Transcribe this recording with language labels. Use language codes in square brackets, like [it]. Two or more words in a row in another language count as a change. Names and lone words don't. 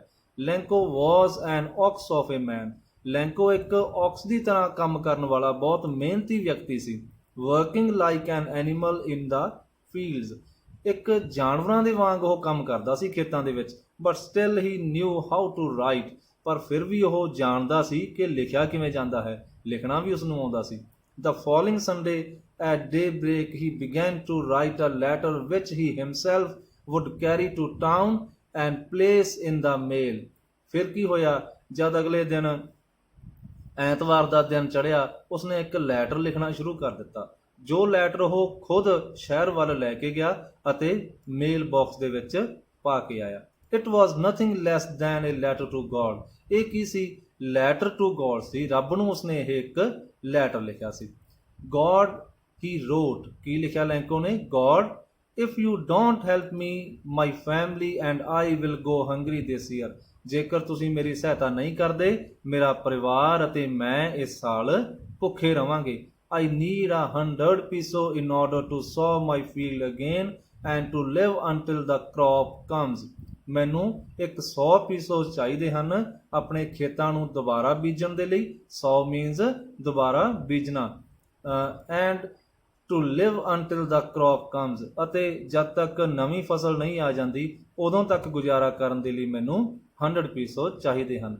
[pa] ਲੈਂਕੋ [en] was an ox of a man, [pa] ਲੈਂਕੋ ਇੱਕ ਔਕਸ ਦੀ ਤਰ੍ਹਾਂ ਕੰਮ ਕਰਨ ਵਾਲਾ ਬਹੁਤ ਮਿਹਨਤੀ ਵਿਅਕਤੀ ਸੀ। [en] working like an animal in the fields, [pa] ਇੱਕ ਜਾਨਵਰਾਂ ਦੇ ਵਾਂਗ ਉਹ ਕੰਮ ਕਰਦਾ ਸੀ ਖੇਤਾਂ ਦੇ ਵਿੱਚ। [en] but still he knew how to write, [pa] ਪਰ ਫਿਰ ਵੀ ਉਹ ਜਾਣਦਾ ਸੀ ਕਿ ਲਿਖਿਆ ਕਿਵੇਂ ਜਾਂਦਾ ਹੈ, ਲਿਖਣਾ ਵੀ ਉਸਨੂੰ ਆਉਂਦਾ ਸੀ। [en] The following Sunday at daybreak he began to write a letter which he himself would carry to town and place in the mail। [pa] ਫਿਰ ਕੀ ਹੋਇਆ, ਜਦ ਅਗਲੇ ਦਿਨ ਐਤਵਾਰ ਦਾ ਦਿਨ ਚੜ੍ਹਿਆ, ਉਸਨੇ ਇੱਕ ਲੈਟਰ ਲਿਖਣਾ ਸ਼ੁਰੂ ਕਰ ਦਿੱਤਾ, ਜੋ ਲੈਟਰ ਉਹ ਖੁਦ ਸ਼ਹਿਰ ਵੱਲ ਲੈ ਕੇ ਗਿਆ ਅਤੇ [en] mail box [pa] ਦੇ ਵਿੱਚ ਪਾ ਕੇ ਆਇਆ। [en] It was nothing less than a letter to God, [pa] ਇਹ ਕੀ ਸੀ, [en] letter to God [pa] ਸੀ, ਰੱਬ ਨੂੰ ਉਸਨੇ ਇਹ ਇੱਕ ਲੈਟਰ ਲਿਖਿਆ ਸੀ। [en] God he wrote, [pa] ਕੀ ਲਿਖਿਆ ਲੈਂਕੋ ਨੇ, [en] God if you don't help me my family and I will go hungry this year, [pa] ਜੇਕਰ ਤੁਸੀਂ ਮੇਰੀ ਸਹਾਇਤਾ ਨਹੀਂ ਕਰਦੇ, ਮੇਰਾ ਪਰਿਵਾਰ ਅਤੇ ਮੈਂ ਇਸ ਸਾਲ ਭੁੱਖੇ ਰਵਾਂਗੇ। [en] I need 100 peso in order to sow my field again and to live until the crop comes, [pa] ਮੈਨੂੰ 100 ਪੀਸੋ ਚਾਹੀਦੇ ਹਨ ਆਪਣੇ ਖੇਤਾਂ ਨੂੰ ਦੁਬਾਰਾ ਬੀਜਣ ਦੇ ਲਈ। 100 ਮੀਨਸ ਦੁਬਾਰਾ ਬੀਜਣਾ, [en] and to live until the crop comes, [pa] ਅਤੇ ਜਦ ਤੱਕ ਨਵੀਂ ਫਸਲ ਨਹੀਂ ਆ ਜਾਂਦੀ ਉਦੋਂ ਤੱਕ ਗੁਜ਼ਾਰਾ ਕਰਨ ਦੇ ਲਈ ਮੈਨੂੰ 100 ਪੀਸੋ ਚਾਹੀਦੇ ਹਨ।